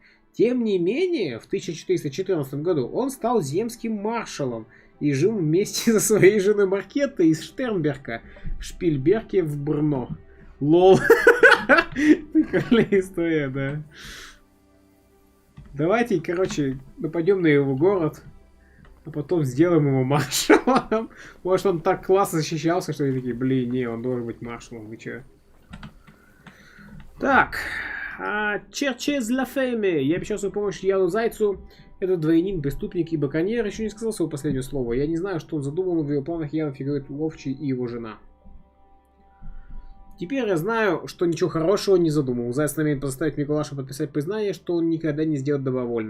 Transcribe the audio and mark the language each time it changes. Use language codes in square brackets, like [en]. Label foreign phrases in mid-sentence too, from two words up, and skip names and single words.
[ru] Тем не менее, в 1414 году он стал земским маршалом и жил вместе со своей женой Маркеттой из Штернберга в Шпильберге в Брно. Лол. Прикольная история, да. Давайте, короче, нападем на его город, а потом сделаем его маршалом. Может, он так классно защищался, что они такие, блин, не, он должен быть маршалом, вы че? [fr] Так. Cherchez la femme. [ru] Я обещал свою помощь Яну Зайцу. Этот дворянин, преступник и баконьер еще не сказал своего последнего слова. Я не знаю, что он задумал, но в его планах явно фигурирует Ловчий и его жена. Теперь я знаю, что ничего хорошего не задумал. Заяц намерен заставить Миколаша подписать признание, что он никогда не сделает добровольно.